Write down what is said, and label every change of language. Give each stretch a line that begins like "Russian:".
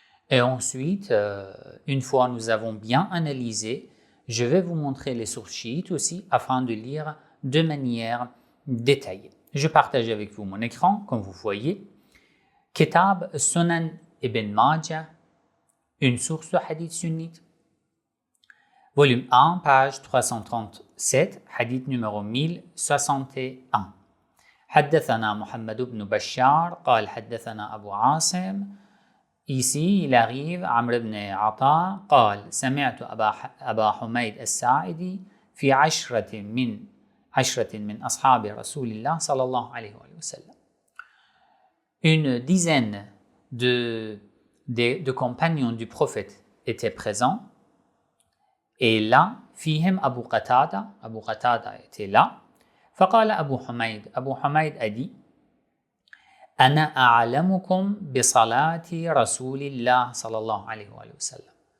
French: Et ensuite, une fois nous avons bien analysé, je vais vous montrer les sources chiites aussi afin de lire de manière détaillée. Je partage avec vous mon écran, comme vous voyez. Kitab Sunan Ibn Majah, une source de hadith sunnite. Volume 1, page 337, hadith numéro 1061.
Arabic: حدثنا محمد بن بشار قال حدثنا أبو عاصم.
French: Ici, il arrive
Arabic: عمرو بن عطاء قال سمعت أبا حميد الساعدي في عشرة من أصحاب رسول الله صلى الله عليه وسلم.
French: Une dizaine de compagnons du prophète étaient présents. Et là,
Arabic: فيهم أبو قتادة
French: était là.
Arabic: فقال أبو حميد
French: a dit
Arabic: أنا أعلمكم بصلاة رسول الله صلى الله عليه وسلم.